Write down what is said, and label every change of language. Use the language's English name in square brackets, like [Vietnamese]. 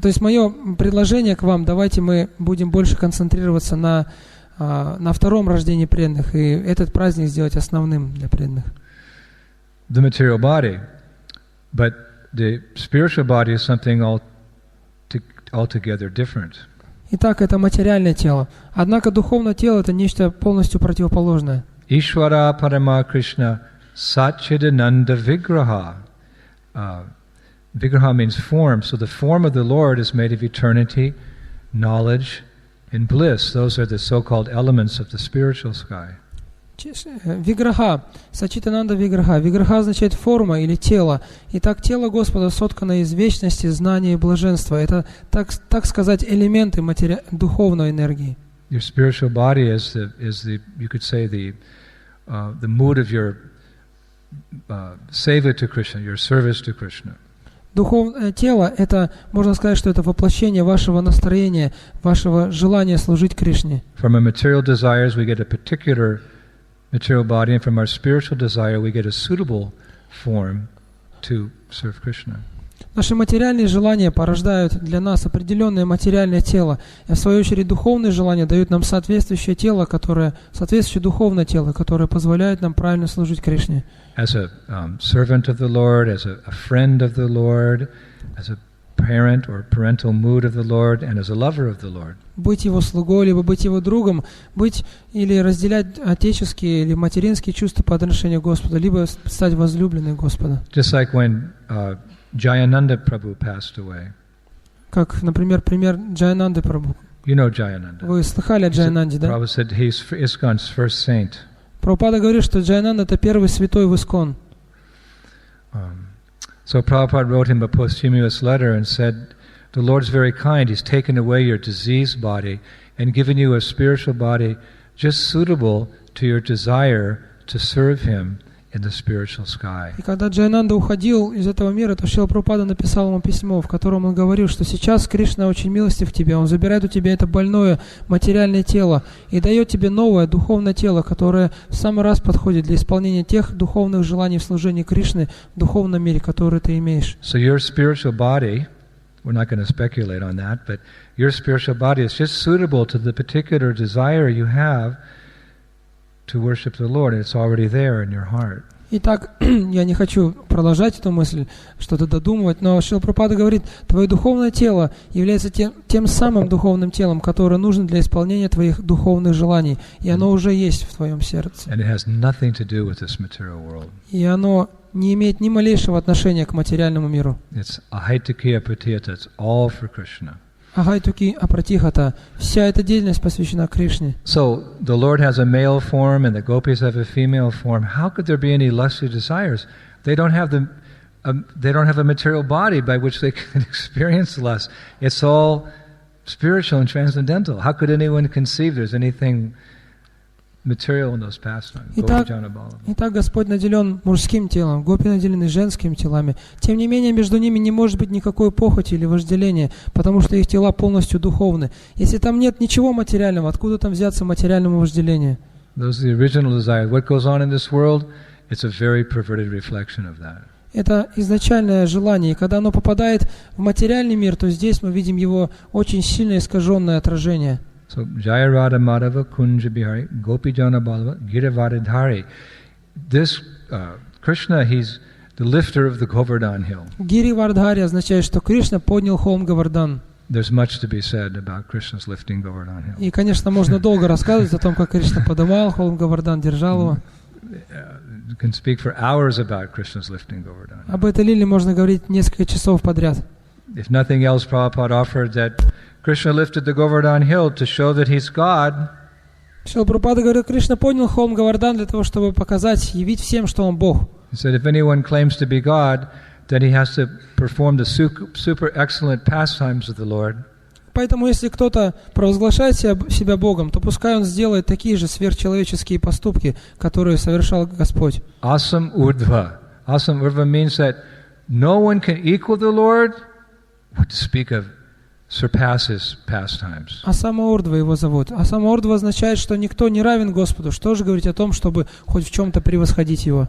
[Russian] То есть мое предложение к вам, давайте мы будем больше концентрироваться на втором рождении преданных, и этот праздник сделать основным для преданных. [English] the material body. But the spiritual body is something altogether different. [Russian] Итак, это материальное тело. Однако духовное тело — это нечто полностью противоположное. [Sanskrit] Ishvara Parama Krishna Satchidananda Vigraha. [English] Vigraha means form. So the form of the Lord is made of eternity, knowledge, and bliss. Those are the so-called elements of the spiritual sky. [Russian] Виграха, Сачитананда Виграха. Виграха означает форма или тело. Итак, тело Господа соткано из вечности, знания и блаженства. Это, так сказать, элементы духовной энергии. [English] Your spiritual body is the you could say the mood of your seva to Krishna, your service to Krishna. [Russian] Духовное тело — это, можно сказать, что это воплощение вашего настроения, вашего желания служить Кришне. [English] From our material desires we get a particular material body, and from our spiritual desire we get a suitable form to serve Krishna. [Russian] Наши материальные желания порождают для нас определенное материальное тело, и в свою очередь духовные желания дают нам соответствующее духовное тело, которое позволяет нам правильно служить Кришне. [English] As a servant of the Lord, as a friend of the Lord, as a parent or parental mood of the Lord, and as a lover of the Lord. [Russian] Быть его слугой, либо быть его другом, быть или разделять отеческие или материнские чувства по отношению к Господу, либо стать возлюбленным Господа. [English] Just like when Jayananda Prabhu passed away. [Russian] Как, например, пример Джаянанды Прабху. [English] You know Jayananda. [Russian] Вы слыхали о Джаянанде, да? [English] Prabhupada said he's ISKCON's first saint. [Russian] Прабхупада говорит, что Джаянанда — это первый святой в ИСККОН. [English] So Prabhupada wrote him a posthumous letter and said, the Lord's very kind. He's taken away your diseased body and given you a spiritual body just suitable to your desire to serve Him in the spiritual sky. [Russian] И когда Джаянанда уходил из этого мира, то Шрила Прабхупада написал ему письмо, в котором он говорил, что сейчас Кришна очень милостив к тебе, он забирает у тебя это больное материальное тело и дает тебе новое духовное тело, которое в самый раз подходит для исполнения тех духовных желаний в служении Кришны в духовном мире, которые ты имеешь. [English] So your spiritual body, we're not going to speculate on that, but your spiritual body is just suitable to the particular desire you have to worship the Lord, and it's already there in your heart. [Russian] Итак, я не хочу продолжать эту мысль, что-то додумывать, но Шрила Прабхупада говорит, твое духовное тело является тем самым духовным телом, которое нужно для исполнения твоих духовных желаний, и оно уже есть в твоем сердце. [English] And it has nothing to do with this material world. [Russian] И оно не имеет ни малейшего отношения к материальному миру. [English] It's [Sanskrit] ahaitukya pratiyata, [English] it's all for Krishna. [Sanskrit] Агайтуки апратихата. [Russian] Вся эта деятельность посвящена Кришне. [English] So the Lord has a male form and the gopis have a female form. How could there be any lusty desires? They don't have a material body by which they can experience lust. It's all spiritual and transcendental. How could anyone conceive there's anything material in those pastimes? [Russian] Итак, Господь наделен мужским телом, гопи наделены женскими телами. Тем не менее, между ними не может быть никакой похоти или вожделения, потому что их тела полностью духовны. Если там нет ничего материального, откуда там взяться материальному вожделению? [English] Those are the original desires. What goes on in this world, it's a very perverted reflection of that. [Russian] Это изначальное желание, и когда оно попадает в материальный мир, то здесь мы видим его очень сильно искаженное отражение. [Sanskrit] So Jaya Radha Madhava Kunja Bihari Gopi Jana Balava Giravadidhari. [English] This Krishna, he's the lifter of the Govardhan hill. [Russian] Гиривардхари означает, что Кришна поднял холм Говардан. [English] There's much to be said about Krishna's lifting Govardhan hill. [Russian] И, конечно, можно долго рассказывать о том, как Кришна поднимал холм Говардан, держал его. [English] You can speak for hours about Krishna's lifting Govardhan. [Russian] Об этой лиле можно говорить несколько часов подряд. [English] If nothing else, Prabhupada offered that Krishna lifted the Govardhan hill to show that he's God. Шрила Прабхупада говорит, Кришна поднял холм Говардан для того, чтобы показать, явить всем, что он Бог. He said, if anyone claims to be God, then he has to perform the super excellent pastimes of the Lord. [Russian] Поэтому, если кто-то провозглашает себя Богом, то пускай он сделает такие же сверхчеловеческие поступки, которые совершал Господь. [Sanskrit] Asam urdhva. [English] Asam urdhva means that no one can equal the Lord. What to speak of surpass his pastimes. [Russian] Асама-урдва его зовут. Асама-урдва означает, что никто не равен Господу. Что же говорить о том, чтобы хоть в чем-то превосходить его?